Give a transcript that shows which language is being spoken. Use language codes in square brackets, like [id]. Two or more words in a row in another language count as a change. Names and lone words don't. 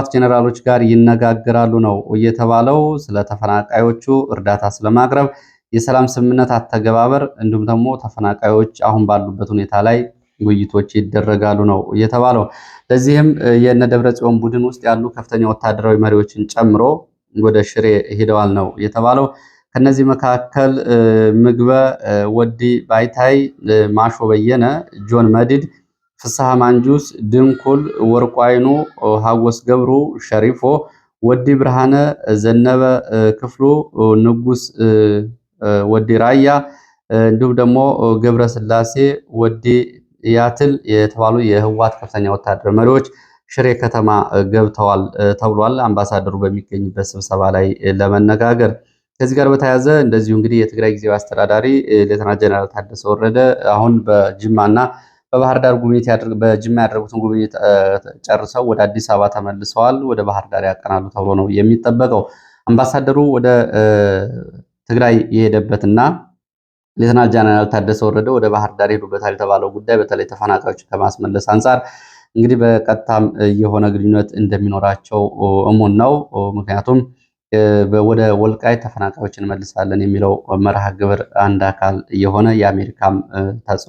[am] ጄኔራሎች ጋር ይነጋገራሉ ነው የተባለው። ስለ ተፈናቃዮቹ እርዳታ ስለማቅረብ፣ የሰላም ስምምነት አተገባበር እንዲሁም ደግሞ ተፈናቃዮች አሁን ባሉበት ሁኔታ ላይ ውይይቶች ይደረጋሉ ነው የተባለው። ለዚህም የነ ደብረጽዮን ቡድን ውስጥ ያሉ ከፍተኛ ወታደራዊ መሪዎችን ጨምሮ ወደ ሽሬ ሄደዋል ነው የተባለው። ከነዚህ መካከል ምግበ ወዲ ባይታይ፣ ማሾ በየነ፣ ጆን መዲድ፣ ፍስሐ ማንጁስ፣ ድንኩል ወርቁ አይኑ፣ ሀጎስ ገብሩ፣ ሸሪፎ ወዲ፣ ብርሃነ ዘነበ ክፍሉ፣ ንጉስ ወዲ ራያ እንዲሁም ደግሞ ገብረ ስላሴ ወዲ ያትል የተባሉ የህወሓት ከፍተኛ ወታደር መሪዎች ሽሬ ከተማ ገብተዋል ተብሏል። አምባሳደሩ በሚገኝበት ስብሰባ ላይ ለመነጋገር ከዚህ ጋር በተያያዘ እንደዚሁ እንግዲህ የትግራይ ጊዜያዊ አስተዳዳሪ ሌተና ጀነራል ታደሰ ወረደ አሁን በጅማና በባህር ዳር በጅማ ያደረጉትን ጉብኝት ጨርሰው ወደ አዲስ አበባ ተመልሰዋል። ወደ ባህር ዳር ያቀናሉ ተብሎ ነው የሚጠበቀው። አምባሳደሩ ወደ ትግራይ የሄደበትና ሌተናል ጀነራል ታደሰ ወረደ ወደ ባህር ዳር ሄዱበታል የተባለው ጉዳይ በተለይ ተፈናቃዮች ከማስመለስ አንጻር እንግዲህ በቀጥታም የሆነ ግንኙነት እንደሚኖራቸው እሙን ነው። ምክንያቱም ወደ ወልቃይት ተፈናቃዮችን እንመልሳለን የሚለው መርሃ ግብር አንድ አካል የሆነ የአሜሪካም ተጽዕኖ